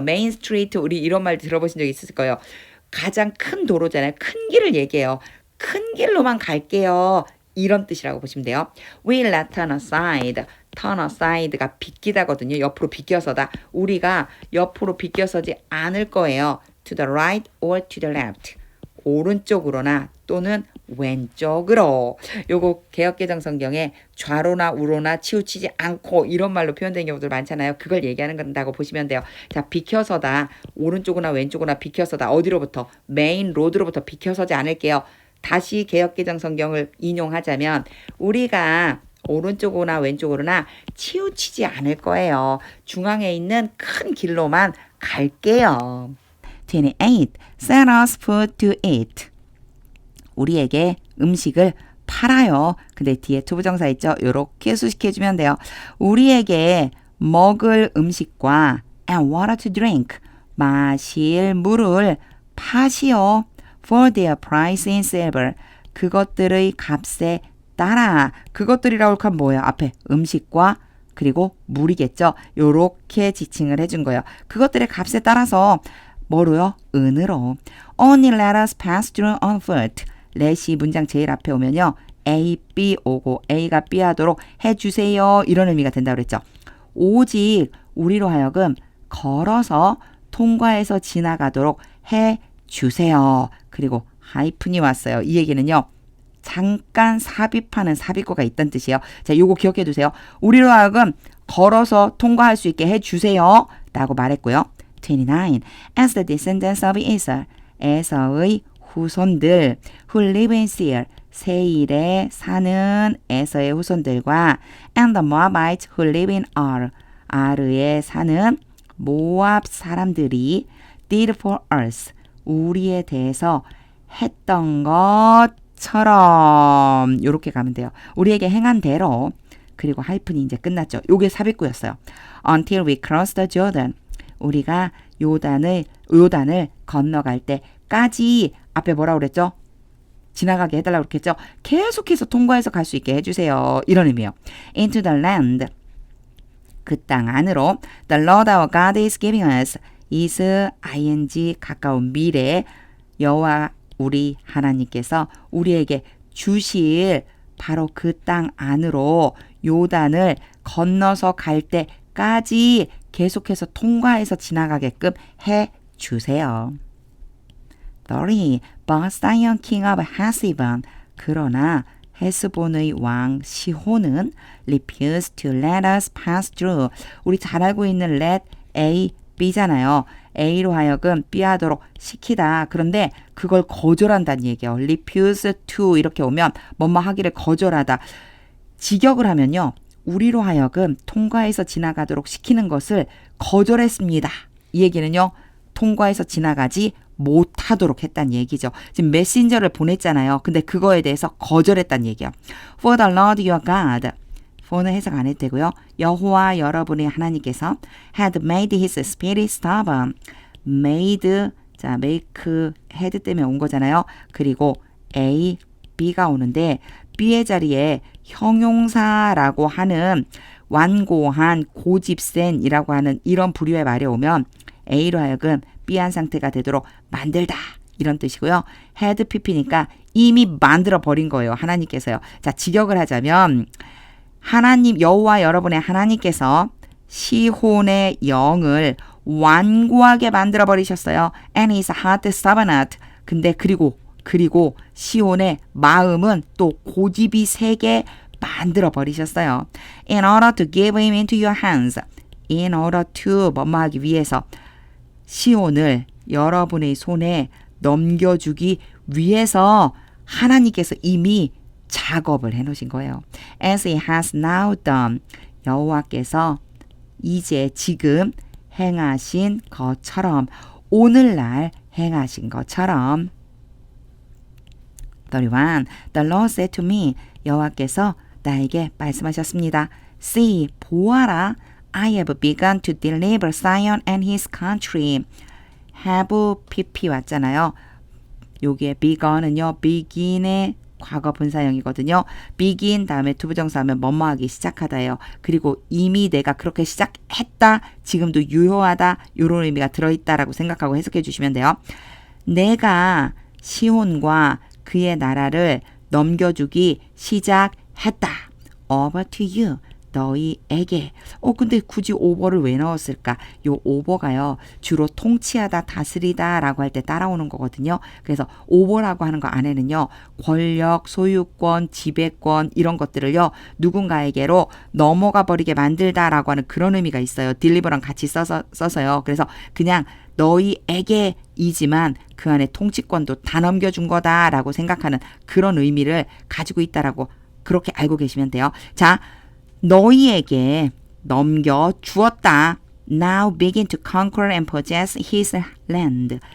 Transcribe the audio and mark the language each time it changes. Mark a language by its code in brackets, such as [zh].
[ko] 메인 스트리트 우리 이런 말 들어보신 적 있을 거예요. 가장 큰 도로잖아요. 큰 길을 얘기해요. 큰 길로만 갈게요. 이런 뜻이라고 보시면 돼요. [en] Will not turn aside. turn aside가 [ko] 비키다거든요. 옆으로 비껴서다. 우리가 옆으로 비껴서지 않을 거예요. [en] To the right or to the left. [ko] 오른쪽으로나 또는 왼쪽으로. 요거 개역개정 성경에 좌로나 우로나 치우치지 않고 이런 말로 표현된 경우들 많잖아요. 그걸 얘기하는 건다고 보시면 돼요. 자, 비켜서다. 오른쪽이나 왼쪽이나 비켜서다. 어디로부터? 메인 로드로부터 비켜서지 않을게요. 다시 개역개정 성경을 인용하자면 우리가 오른쪽으로나 왼쪽으로나 치우치지 않을 거예요. 중앙에 있는 큰 길로만 갈게요. [en] 28. Sell us food to eat. [ko] 우리에게 음식을 팔아요. 근데 뒤에 투부정사 있죠? 요렇게 수식해주면 돼요. 우리에게 먹을 음식과 [en] and water to drink. [ko] 마실 물을 파시오. [en] For their price in silver. [ko] 그것들의 값에 따라. 그것들이라고 하면 뭐예요? 앞에 음식과 그리고 물이겠죠. 요렇게 지칭을 해준 거예요. 그것들의 값에 따라서 뭐로요? 은으로. [en] Only let us pass through on foot. [ko] let이 문장 제일 앞에 오면요. A, B 오고 A가 B 하도록 해주세요. 이런 의미가 된다고 그랬죠. 오직 우리로 하여금 걸어서 통과해서 지나가도록 해주세요. 그리고 하이픈이 왔어요. 이 얘기는요. 잠깐 삽입하는 삽입구가 있다는 뜻이에요. 자, 요거 기억해 두세요. 우리로 하여금 걸어서 통과할 수 있게 해주세요. 라고 말했고요. 29. [en] As the descendants of Esau, [ko] 에서의 후손들, [en] who live in Seir, [ko] 세일에 사는 에서의 후손들과 [en] and the Moabites who live in Ar, [ko] 아르에 사는 모압 사람들이 [en] did for us, [ko] 우리에 대해서 했던 것처럼 요렇게 가면 돼요. 우리에게 행한 대로. 그리고 하이픈이 이제 끝났죠. 요게 삽입구였어요. [en] Until we cross the Jordan. [ko] 우리가 요단을 건너갈 때까지 앞에 뭐라고 그랬죠? 지나가게 해달라고 그랬죠? 계속해서 통과해서 갈 수 있게 해주세요. 이런 의미예요. [en] Into the land. [ko] 그 땅 안으로. [en] The Lord our God is giving us. [ko] is ing 가까운 미래. 여호와 우리 하나님께서 우리에게 주실 바로 그 땅 안으로 요단을 건너서 갈 때까지 계속해서 통과해서 지나가게끔 해주세요. [en] 30. But Sihon king of Heshbon. [ko] 그러나 헤스본의 왕 시혼은 [en] refused to let us pass through. [ko] 우리 잘 알고 있는 let A, B잖아요. A로 하여금 B 하도록 시키다. 그런데 그걸 거절한다는 얘기예요. refuse to 이렇게 오면 뭐뭐 하기를 거절하다. 직역을 하면요. 우리로 하여금 통과해서 지나가도록 시키는 것을 거절했습니다. 이 얘기는요. 통과해서 지나가지 못하도록 했다는 얘기죠. 지금 메신저를 보냈잖아요. 근데 그거에 대해서 거절했다는 얘기예요. [en] For the Lord your God. [ko] for는 해석 안 해도 되고요. 여호와 여러분의 하나님께서 [en] had made his spirit stubborn. [ko] made, 자, make, had 때문에 온 거잖아요. 그리고 A, B가 오는데 B의 자리에 형용사라고 하는 완고한, 고집센이라고 하는 이런 부류의 말이 오면 A로 하여금 B한 상태가 되도록 만들다. 이런 뜻이고요. had pp니까 이미 만들어 버린 거예요. 하나님께서요. 자, 직역을 하자면 하나님 여호와 여러분의 하나님께서 시혼의 영을 완고하게 만들어 버리셨어요. [en] And his heart stubborn. [ko] 근데 그리고 시온의 마음은 또 고집이 세게 만들어 버리셨어요. [en] In order to give him into your hands. [ko] In order to 뭐뭐 하기 위해서 시온을 여러분의 손에 넘겨주기 위해서 하나님께서 이미 작업을 해놓으신 거예요. [en] As he has now done. [ko] 여호와께서 이제 지금 행하신 것처럼 오늘날 행하신 것처럼 31. [en] The Lord said to me. [ko] 여호와께서 나에게 말씀하셨습니다. [en] See, [ko] 보아라. [en] I have begun to deliver Zion and his country. [ko] have pp 왔잖아요. 여기에 begun은요. begin의 과거 분사형이거든요. begin 다음에 투부정사하면 뭐뭐하기 시작하다예요. 그리고 이미 내가 그렇게 시작했다. 지금도 유효하다. 이런 의미가 들어있다라고 생각하고 해석해 주시면 돼요. 내가 시온과 그의 나라를 넘겨주기 시작했다. [en] over to you. [ko] 너희에게. 근데 굳이 over를 왜 넣었을까? 요 over가요. 주로 통치하다, 다스리다 라고 할 때 따라오는 거거든요. 그래서 over라고 하는 거 안에는요. 권력, 소유권, 지배권 이런 것들을요. 누군가에게로 넘어가 버리게 만들다 라고 하는 그런 의미가 있어요. deliver랑 같이 써서요. 그래서 그냥 너희에게이지만 그 안에 통치권도 다 넘겨준 거다라고 생각하는 그런 의미를 가지고 있다라고 그렇게 알고 계시면 돼요. 자, 너희에게 넘겨주었다. [en] Now begin to conquer and possess his land.